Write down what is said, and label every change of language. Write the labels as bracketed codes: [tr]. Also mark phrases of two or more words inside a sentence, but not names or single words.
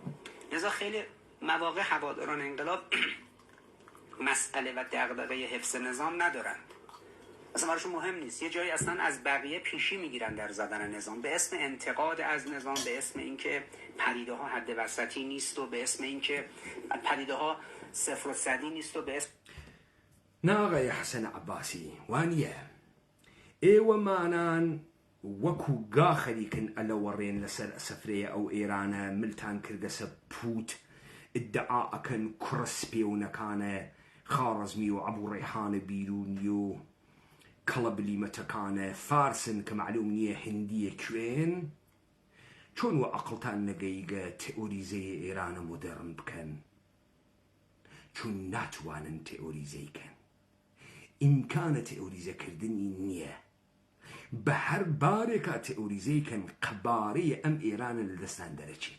[fa] لذا خیلی مواقع هواداران انقلاب مسئله و دغدغه حفظ نظام ندارند، اصلا براشون مهم نیست. یه جایی اصلا از بقیه پیشی میگیرن در زدن نظام به اسم انتقاد از نظام، به اسم اینکه پدیده ها حد وسطی نیست و به اسم اینکه پدیده ها صفر و صدی نیست و به اسم [ckb] نا آقای حسن عباسی وانیه ئێوە مانان وەکو گا خەریکن ئەلەوەڕێن لەسەر سەفرەیە ئەو ئێرانە ملتان کردەسە پووت ئیدعا ئەکەن کوڕە سپێونەکانە خارەزمی و عەبوو ڕێحانە بیرونی و کەڵە بلیمەتەکانە فارسن کە معلوم نییە هندیە کوێن چۆن وە عەقڵتان نەگەیگە تئۆریزەی ئێرانە مۆدێڕن بکەن چون ناتوانن تئۆریزەیکەن ئیمکانە تئۆریزەکردنی نییە بە هەر بارێکا تئۆریزەیکەن قەبارەیە ئەم ئێرانە لە دەستان دەرەچێت.